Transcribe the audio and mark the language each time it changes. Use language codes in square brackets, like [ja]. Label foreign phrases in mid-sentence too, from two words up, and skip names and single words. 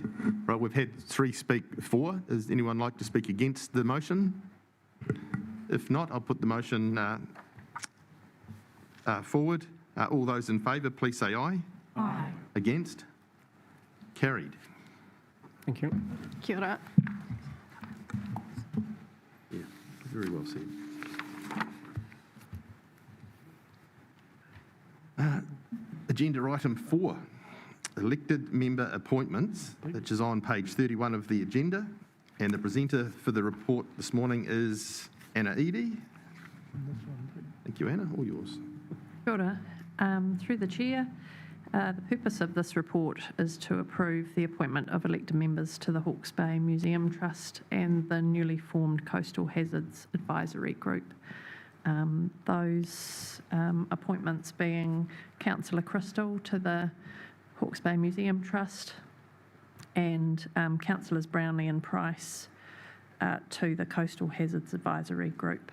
[en] Right, we've had 3 speak for. Does anyone like to speak against the motion? If not, I'll put the motion forward. All those in favour, please say aye. Aye. Against? Carried. Thank you. [mi] Kia ora. [en] Yeah, very well said. Agenda item 4, elected member appointments, which is on page 31 of the agenda. And the presenter for the report this morning is Anna Eadie. Thank you, Anna. All yours. [mi] Kia ora. [en] Through the chair, the purpose of this report is to approve the appointment of elected members to the Hawke's Bay Museum Trust and the newly formed Coastal Hazards Advisory Group. Those appointments being Councillor Crystal to the Hawke's Bay Museum Trust and Councillors Brownlee and Price to the Coastal Hazards Advisory Group.